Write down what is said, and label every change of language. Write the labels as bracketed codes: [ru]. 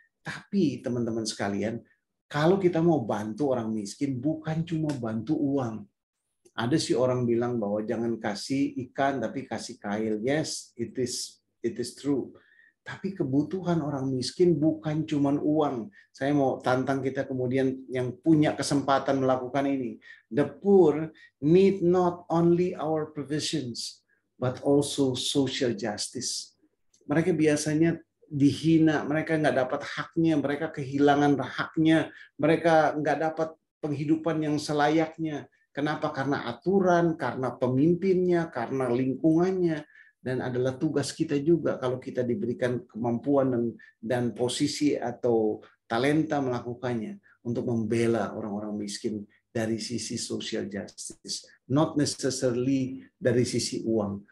[id] Tapi teman-teman sekalian, kalau kita mau bantu orang miskin, bukan cuma bantu uang. Ada sih orang bilang bahwa jangan kasih ikan, tapi kasih kail. [en] Yes, it is true. [id] Tapi kebutuhan orang miskin bukan cuma uang. Saya mau tantang kita kemudian yang punya kesempatan melakukan ini. [en] The poor need not only our provisions, but also social justice. [id] Mereka biasanya dihina, mereka nggak dapat haknya, mereka kehilangan haknya, mereka nggak dapat penghidupan yang selayaknya. Kenapa? Karena aturan, karena pemimpinnya, karena lingkungannya. Dan adalah tugas kita juga kalau kita diberikan kemampuan dan posisi atau talenta melakukannya untuk membela orang-orang miskin dari sisi social justice, [en] not necessarily [id] dari sisi uang.